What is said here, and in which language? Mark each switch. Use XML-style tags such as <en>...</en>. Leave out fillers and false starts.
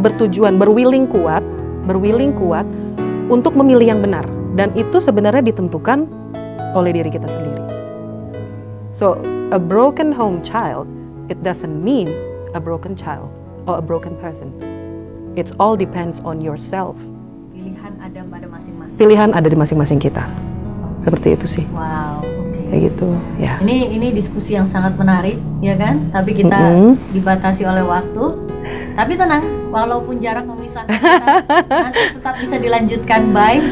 <id>Bertujuan, berwilling kuat untuk memilih yang benar. Dan itu sebenarnya ditentukan oleh diri kita sendiri.</id> <en>So, a broken home child, it doesn't mean a broken child or a broken person. It all depends on yourself.</en> <id>Pilihan ada pada masing-masing. Pilihan ada di masing-masing kita. Seperti itu sih. Wow, oke. Kayak gitu, ya. Ini diskusi yang sangat menarik, ya kan? Tapi kita dibatasi oleh waktu. Tapi tenang, walaupun jarak memisahkan kita, nanti tetap bisa dilanjutkan by</id>